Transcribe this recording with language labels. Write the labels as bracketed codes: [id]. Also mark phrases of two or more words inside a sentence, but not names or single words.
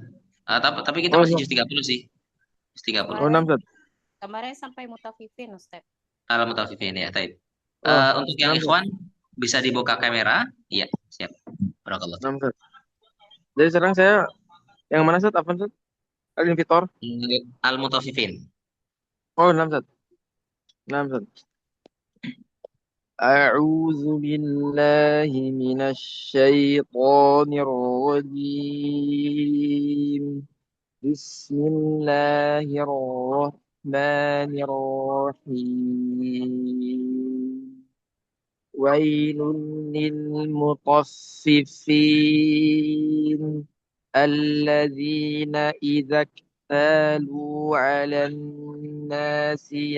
[id] Tapi kita Oh, masih no. juz 30 sih. Juz 30. Oh, naam, Zat. Kemarin sampai mutafifin, Ustaz. Al-Mutaffifin ya, taib. Oh, Untuk yang naam, Zat. ikhwan bisa dibuka kamera? Iya, siap. Barakallah. Naam, Zat. Jadi sekarang saya yang mana, Zat? Afan, Zat? Al-Invitor. Al-Mutaffifin. Oh, naam, Zat. Naam, Zat. [ar] أعوذ بالله من الشيطان الرجيم بسم الله الرحمن الرحيم ويل للمطففين الذين إذا اكتالوا على الناس